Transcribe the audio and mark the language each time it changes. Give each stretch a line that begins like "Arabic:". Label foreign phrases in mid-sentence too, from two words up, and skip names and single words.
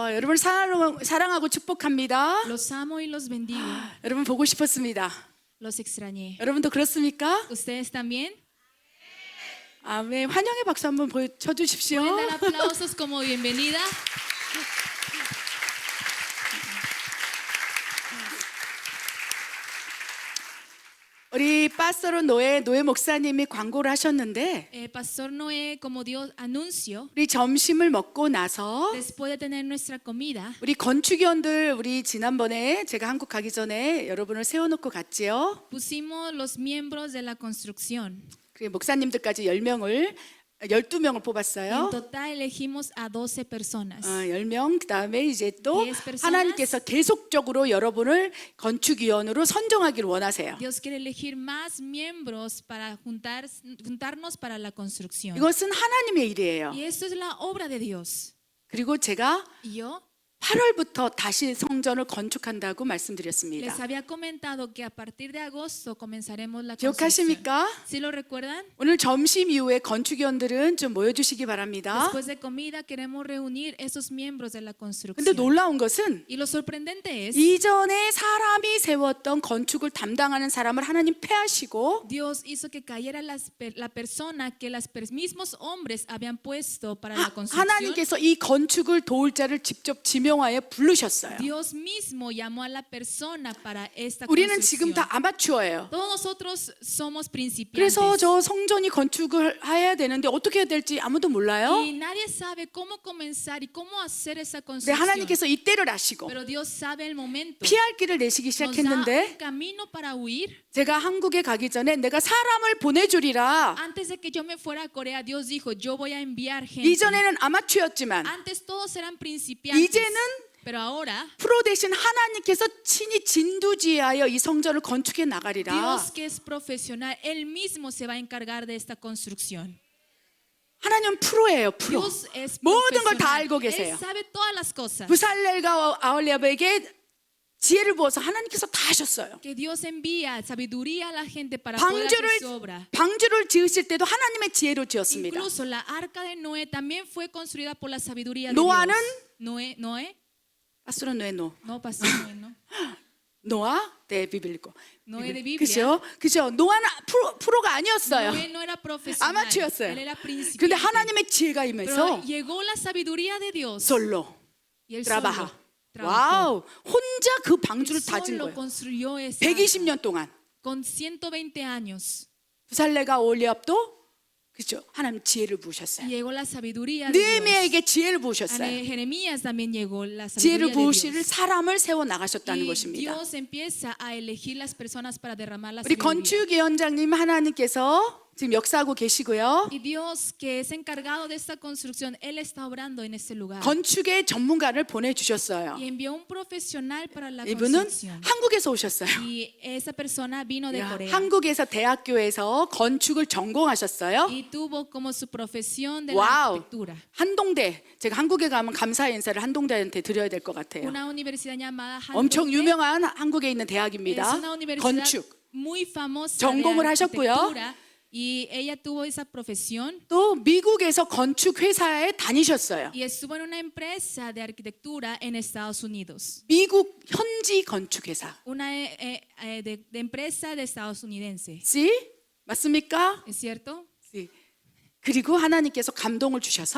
Korean: 여러분 사랑하고 축복합니다.
Spanish: Los amo y los bendigo.
Korean: 여러분 보고 싶었습니다.
Spanish: Los extrañé.
Korean: 여러분도 그렇습니까?
Spanish: ¿Ustedes también?
Korean: 아멘. 환영의 박수 한번 쳐주십시오.
Spanish: ¿Pueden dar aplausos como bienvenida?
Korean: 우리 파스토로 노예 목사님이 광고를 하셨는데
Spanish: Pastor Noé, como Dios anunció,
Korean: 우리 점심을 먹고 나서
Spanish: después de tener nuestra comida,
Korean: 우리 건축위원들 우리 지난번에 제가 한국 가기 전에 여러분을 세워놓고 갔지요.
Spanish: pusimos los miembros de la construcción.
Korean: 그리고 목사님들까지 12명을
Spanish: En
Korean: 뽑았어요.
Spanish: total elegimos a 12 personas.
Korean: 10명 그다음에 이제 또
Spanish: 10 personas.
Korean: 하나님께서 계속적으로 여러분을 건축위원으로 선정하기를 원하세요.
Spanish: Dios quiere elegir más miembros para juntarnos para la construcción.
Korean: 이것은 하나님의 일이에요.
Spanish: Y esto es la obra de Dios.
Korean: 그리고 제가
Spanish: Y yo
Korean: 8월부터 다시 성전을 건축한다고
Spanish: les
Korean: 말씀드렸습니다.
Spanish: había comentado que a partir de agosto comenzaremos la construcción.
Korean: 기억하십니까?
Spanish: ¿Sí lo recuerdan?
Korean: 오늘 점심 이후에 건축위원들은 좀 모여주시기 바랍니다.
Spanish: Después de comida queremos reunir esos miembros de la
Korean: 근데
Spanish: construcción.
Korean: 놀라운 것은
Spanish: Y lo sorprendente es,
Korean: 이전에 사람이 세웠던 건축을 담당하는 사람을 하나님 패하시고
Spanish: Dios hizo que cayera la persona que los mismos hombres habían puesto para la construcción.
Korean: 하나님께서 이 건축을 도울 자를 직접 지명하여 부르셨어요.
Spanish: Dios mismo llamó a la persona para esta
Korean: 우리는 지금
Spanish: construcción.
Korean: 다 아마추어예요.
Spanish: Todos nosotros somos principiantes.
Korean: 그래서 저 성전이 건축을 해야 되는데 어떻게 해야 될지 아무도 몰라요.
Spanish: Y nadie sabe cómo comenzar y cómo hacer esa
Korean: 근데
Spanish: construcción.
Korean: 하나님께서 이때를 아시고
Spanish: Pero Dios sabe el momento.
Korean: 피할 길을 내시기
Spanish: Nos da un
Korean: 시작했는데
Spanish: camino para huir.
Korean: 제가 한국에 가기 전에 내가 사람을 보내주리라.
Spanish: Antes de que yo me fuera a Corea, Dios dijo, yo voy a enviar gente.
Korean: 이전에는 아마추어였지만
Spanish: Antes todos eran principiantes.
Korean: 이제는
Spanish: Pero ahora,
Korean: 프로 대신 하나님께서 친히 진두지휘하여 이 성전을 건축해 나가리라.
Spanish: Dios que es profesional, Él mismo se va a encargar de esta construcción.
Korean: 하나님은 프로예요, 프로.
Spanish: Dios es
Korean: 모든 걸 다
Spanish: profesional.
Korean: 알고
Spanish: Él
Korean: 계세요.
Spanish: sabe todas las cosas.
Korean: 부살렐과 아올리아브에게 지혜를 부어서 하나님께서 다 하셨어요.
Spanish: Que Dios envía sabiduría a la gente para poder hacer su obra.
Korean: 방주를 지으실 때도 하나님의 지혜로 지었습니다.
Spanish: Incluso la arca de Noé también fue construida por la sabiduría de
Korean: 노아는
Spanish: Dios. Noé,
Korean: 파스토로 노.
Spanish: no pastor Noé, no.
Korean: 노아
Spanish: de Biblia. Noé de Biblia.
Korean: 그죠? 노아는 프로가 아니었어요.
Spanish: Noé no era profesional.
Korean: 아마추어였어요.
Spanish: Él era principiante.
Korean: 근데 하나님의 지혜가
Spanish: Pero
Korean: 임해서
Spanish: llegó la sabiduría de Dios. 솔로 Y él 트라바하. solo
Korean: 와우, 혼자 그 방주를
Spanish: trabajó.
Korean: 다진
Spanish: Solo
Korean: 거예요.
Spanish: construyó esa
Korean: 120년 동안.
Spanish: con 120 años.
Korean: 부살레가 올리압도 그죠? 하나님 지혜를 부으셨어요.
Spanish: Llegó la sabiduría de Dios.
Korean: 느헤미야에게 지혜를
Spanish: A
Korean: 부으셨어요.
Spanish: Jeremías también llegó la
Korean: 지혜를
Spanish: sabiduría de
Korean: 부으실
Spanish: Dios.
Korean: 사람을 세워 나가셨다는
Spanish: Y
Korean: 것입니다.
Spanish: Dios empieza a elegir las personas para derramar la
Korean: 우리
Spanish: sabiduría.
Korean: 건축위원장님 하나님께서 지금 역사하고 계시고요.
Spanish: Y Dios que es encargado de esta construcción, Él está obrando en este lugar.
Korean: 건축의 전문가를 보내주셨어요.
Spanish: Y envió un profesional para la
Korean: 이분은
Spanish: construcción.
Korean: 한국에서 오셨어요.
Spanish: Y esa persona vino de
Korean: 야,
Spanish: Corea.
Korean: 한국에서 대학교에서 건축을 전공하셨어요.
Spanish: Y tuvo como su profesión de
Korean: 와우.
Spanish: la arquitectura.
Korean: 한동대, 제가 한국에 가면 감사 인사를 한동대한테 드려야 될 것 같아요.
Spanish: Una universidad llamada
Korean: 엄청
Spanish: Handong
Korean: 유명한 한국에 있는
Spanish: es
Korean: 대학입니다.
Spanish: una universidad
Korean: 건축.
Spanish: muy famosa
Korean: 전공을
Spanish: de
Korean: 하셨고요.
Spanish: arquitectura. Y ella tuvo esa profesión.
Korean: 또 미국에서 건축 회사에 다니셨어요.
Spanish: Y estuvo en una empresa de arquitectura en Estados Unidos.
Korean: 미국 현지 건축 회사.
Spanish: Una de empresa de estadounidense.
Korean: 씨? 맞습니까?
Spanish: ¿Es cierto?
Korean: 씨. 그리고 하나님께서 감동을 주셔서